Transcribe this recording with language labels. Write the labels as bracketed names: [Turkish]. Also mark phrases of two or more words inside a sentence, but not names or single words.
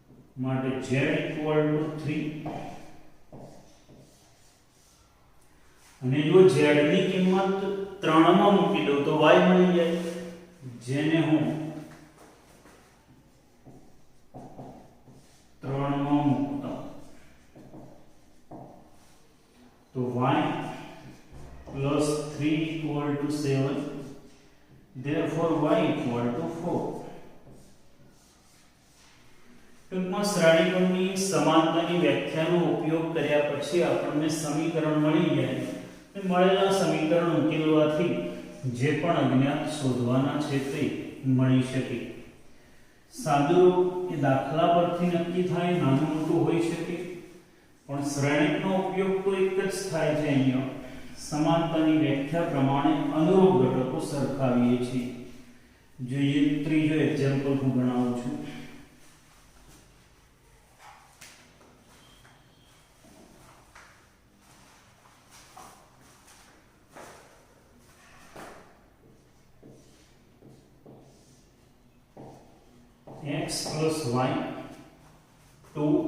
[Gujarati] માટે z = 3 અને જો z ની કિંમત 3 માં મૂકી દઉં તો y મળી જાય, જેને હું 3 માં મૂકતા તો [English] y plus 3 = 7, therefore y = 4. [Gujarati] ટૂંકમાં શ્રેણીકોણની સમાનતાની વ્યાખ્યાનો ઉપયોગ કર્યા પછી આપણને સમીકરણ મળી જાય અને મળેલા સમીકરણ ઉકેલવાથી જે પણ અજ્ઞાત શોધવાના છે તે મળી શકે. સાદુરૂપ એ દાખલા પરથી નક્કી થાય, નાનું મોટું હોઈ શકે, પણ શ્રેણીકનો ઉપયોગ તો એક જ થાય છે. અહીંયા સમાનતાની વ્યાખ્યા પ્રમાણે અનુરૂપ ઘટકો સરખાવીએ છીએ. જોઈએ ત્રીજો એક્ઝામ્પલ હું ગણાવું છું. [English] x plus y 2,